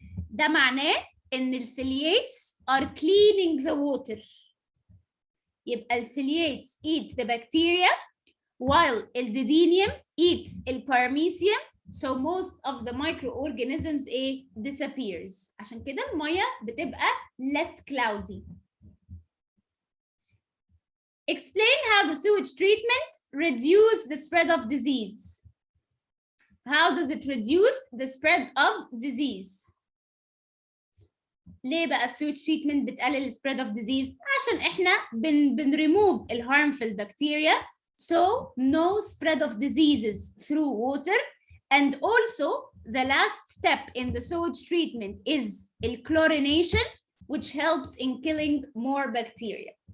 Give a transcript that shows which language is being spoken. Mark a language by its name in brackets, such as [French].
[Arabic] ده معناه ان السيلييتس [English] are cleaning the water. يبقى السيلييتس eats the bacteria while الديدينيوم eats الباراميسيوم so most of the microorganisms disappears. [Arabic] عشان كده المية بتبقى less cloudy. [English] Explain how the sewage treatment reduce the spread of disease. How does it reduce the spread of disease? [Arabic] ليه بقى [English] sewage treatment بتقلل spread of disease؟ عشان احنا remove the harmful bacteria so no spread of diseases through water and also the last step in the sewage treatment is chlorination which helps in killing more bacteria.